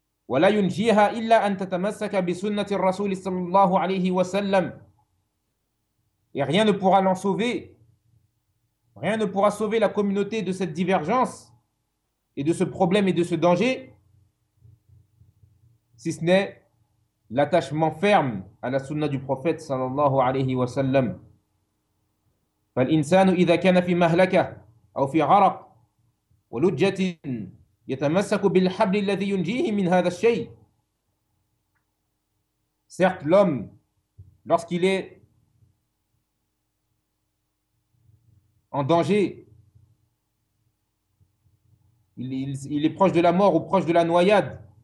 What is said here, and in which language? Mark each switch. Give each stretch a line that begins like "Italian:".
Arabic: ولا ينجيها إلا أن تتمسك بسنة الرسول صلى الله عليه وسلم
French: Et rien ne pourra l'en sauver. Rien ne pourra sauver la communauté de cette divergence et de ce problème et de ce danger, si ce n'est l'attachement ferme à la sunna du prophète sallallahu alayhi wa sallam.
Arabic: فالإنسان إذا كان في مهلكة أو في غرق ولجة يتمسك بالحبل الذي ينجيه من هذا الشيء.
French: Certes, l'homme, lorsqu'il est en danger, il est proche de la mort ou proche de la noyade.